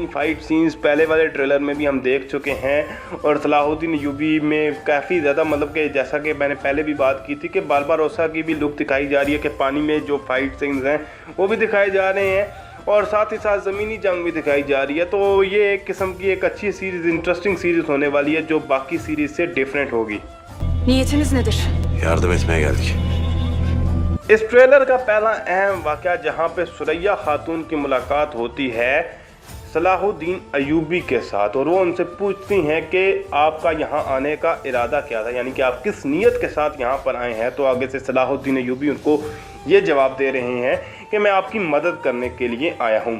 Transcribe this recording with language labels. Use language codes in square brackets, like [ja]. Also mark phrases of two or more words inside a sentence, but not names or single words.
[en] fight scenes [hi] पहले वाले ट्रेलर में भी हम देख चुके हैं और सलाहुद्दीन अय्यूबी में काफ़ी ज़्यादा, मतलब कि जैसा कि मैंने पहले भी बात की थी कि बारबारोसा की भी लुक दिखाई जा रही है, कि पानी में जो [en] fight scenes [hi] हैं वो भी दिखाए जा रहे हैं और साथ ही साथ ज़मीनी जंग भी दिखाई जा रही है। तो ये एक किस्म की एक अच्छी सीरीज़, [en] interesting series [hi] होने वाली है, जो बाकी सीरीज़ से डिफरेंट होगी। [tr] Niyetiniz nedir? Yardım etmeye geldik. [hi] इस ट्रेलर का पहला अहम वाक़या, जहां पे सुरैया खातून की मुलाकात होती है सलाहुद्दीन अय्यूबी के साथ, और वो उनसे पूछती हैं कि आपका यहाँ आने का इरादा क्या था, यानी कि आप किस नीयत के साथ यहाँ पर आए हैं। तो आगे से सलाहुद्दीन अय्यूबी उनको ये जवाब दे रहे हैं कि मैं आपकी मदद करने के लिए आया हूँ।